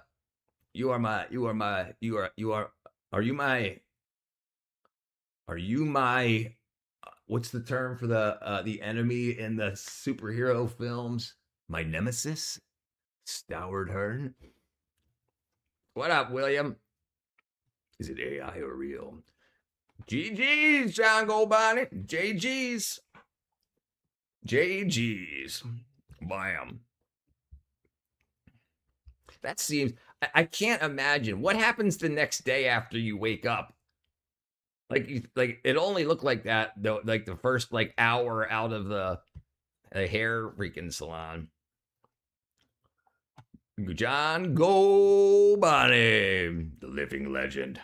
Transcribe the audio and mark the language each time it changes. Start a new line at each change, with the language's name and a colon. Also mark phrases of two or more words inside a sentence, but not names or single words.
English: Are you my, what's the term for the enemy in the superhero films? My nemesis? Stoward Hearn? What up, William? Is it AI or real? GG's, John Goldbody. JG's. JG's. Bam. That seems, I can't imagine. What happens the next day after you wake up? Like it only looked like that, though, like the first hour out of the hair freaking salon. John Goldbody, the living legend.